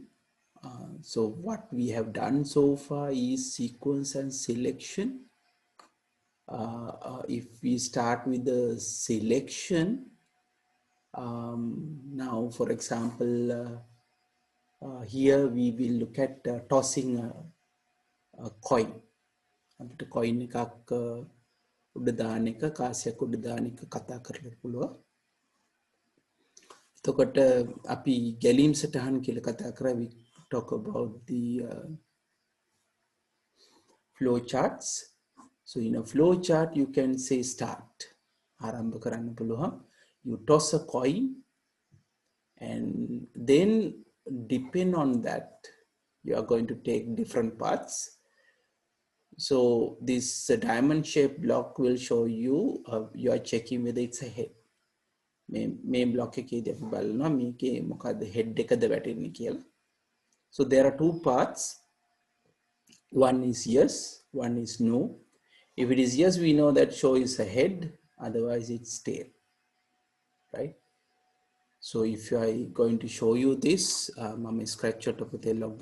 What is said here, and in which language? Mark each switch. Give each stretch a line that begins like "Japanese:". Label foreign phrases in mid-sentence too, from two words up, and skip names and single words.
English: So what we have done so far is sequence and selection. If we start with the selection, now for example, here we will look at tossing a coin.
Sinhala: අපිට coin එකක් උඩ දාන එක කාසියක් උඩ දාන එක කතා කරලා පුළුවන්. එතකොට අපි ගැලීම් සටහන් කියලා කතා කරා.
English: We talk about the flow charts. So in a flow chart you can say start.
Sinhala: ආරම්භ කරන්න පුළුවන්.
English: You toss a coin and then depend on that you are going to take different paths. So this diamond shaped block will show you you are checking whether it's a head.
Sinhala: මේ block එකේදී අපි බලනවා මේකේ මොකද්ද head එකද වැටෙන්නේ කියලා.
English: So there are two paths. One is yes, one is no. If it is yes, we know that show is a head, otherwise it's tail, right? So if I going to show you this, mama scratch out of the log.